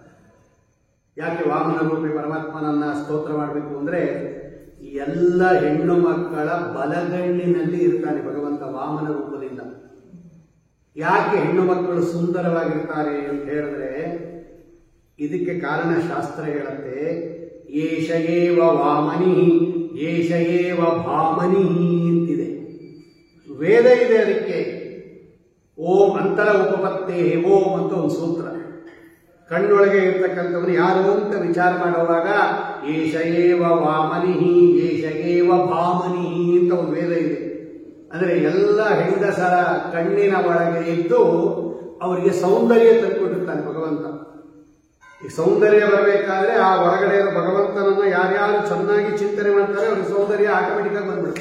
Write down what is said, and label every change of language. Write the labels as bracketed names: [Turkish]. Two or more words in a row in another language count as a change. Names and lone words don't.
[Kannada] ಯಾಕೆ ವಾಮನ ರೂಪಿ ಪರಮಾತ್ಮನನ್ನ ಸ್ತೋತ್ರ ಮಾಡಬೇಕು ಅಂದ್ರೆ, ಎಲ್ಲ ಹೆಣ್ಣು ಮಕ್ಕಳ ಬಲಗಣ್ಣಿನಲ್ಲಿ ಇರ್ತಾನೆ ಭಗವಂತ ವಾಮನ ರೂಪದಿಂದ. ಯಾಕೆ ಹೆಣ್ಣು ಮಕ್ಕಳು ಸುಂದರವಾಗಿರ್ತಾರೆ ಅಂತ ಹೇಳಿದ್ರೆ, ಇದಕ್ಕೆ ಕಾರಣ ಶಾಸ್ತ್ರ ಹೇಳುತ್ತೆ. [Sanskrit] ಏಷ ಏವ ವಾಮನಿ ಏಷ ಏವ ಭಾಮನಿ ಅಂತಿದೆ. [Kannada] ವೇದ ಇದೆ ಅದಕ್ಕೆ. [Sanskrit] ಓಂ ಅಂತರ ಉಪಪತ್ತೇ ಓಂ [Kannada] ಅಂತ ಒಂದು ಸೂತ್ರ. ಕಣ್ಣೊಳಗೆ ಇರ್ತಕ್ಕಂಥವ್ರು ಯಾರು ಅಂತ ವಿಚಾರ ಮಾಡುವಾಗ [Sanskrit] ಏಷ ಏವ ವಾಮನಿ ಏಷ ಏವ ಭಾಮನಿ [Kannada] ಅಂತ ಒಂದು ವೇದ ಇದೆ. ಅಂದ್ರೆ ಎಲ್ಲ ಹೆಂಗಸರ ಕಣ್ಣಿನ ಒಳಗೆ ಇದ್ದು ಅವರಿಗೆ ಸೌಂದರ್ಯ ತಂದುಕೊಟ್ಟಿರ್ತಾನೆ ಭಗವಂತ. ಈ ಸೌಂದರ್ಯ ಬರಬೇಕಾದ್ರೆ ಆ ಹೊರಗಡೆ ಭಗವಂತನನ್ನ ಯಾರ್ಯಾರು ಚೆನ್ನಾಗಿ ಚಿಂತನೆ ಮಾಡ್ತಾರೆ ಅವ್ರಿಗೆ ಸೌಂದರ್ಯ ಆಟೋಮೆಟಿಕ್ ಆಗಿ ಬಂದ್ಬಿಡುತ್ತೆ.